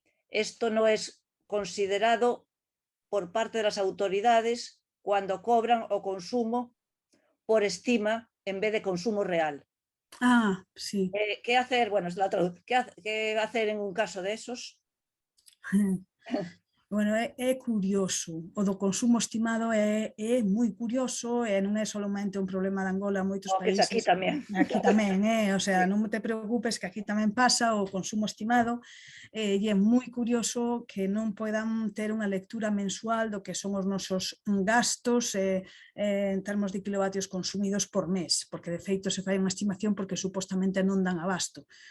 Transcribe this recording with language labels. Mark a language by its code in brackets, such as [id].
[es] Esto no es considerado por parte de las autoridades cuando cobran o consumo por estima en vez de consumo real. Sí. ¿Qué hacer? Bueno, es la traducción. ¿Qué hacer en un caso de esos? [gl] Bueno, é curioso, o do consumo estimado é moi curioso e non é solamente un problema de Angola, moitos países. Aquí tamén. Aquí tamén, o sea, non te preocupes que aquí tamén pasa o consumo estimado e é moi curioso que non podan ter unha lectura mensual do que son os nosos gastos en termos de kilovatios consumidos por mes, porque de feito se fai unha estimación porque supostamente non dan abasto.